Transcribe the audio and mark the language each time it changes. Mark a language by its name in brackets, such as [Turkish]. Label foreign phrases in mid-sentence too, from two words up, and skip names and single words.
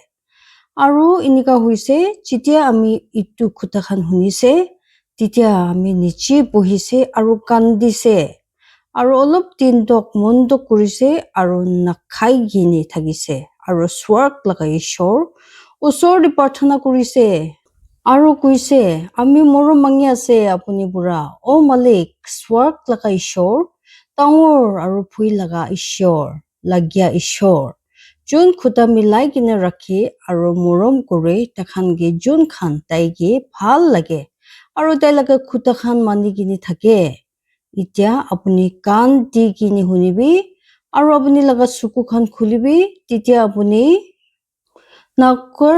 [Naga Pidgin] Aro inika huise jitia ami itu khuta khan hunise titia ami niche bohise aro kandise. Aro olop tindok mondok kurise aro nakhai gine thagise. Aro swarg laga ishor usor di parthana kurise. Aro kuise ami moro mangi ase apuni bura o malik swarg laga ishor tangor aro phui laga ishor lagya ishor jun khuda milai gine rakhi aro morom kore takhan ge jun khan tai ge bhal lage aro tai laga khuda khan mani gine thake itya apuni kan di gine hunibi aro apuni laga suku khan khulibi titya apuni nakor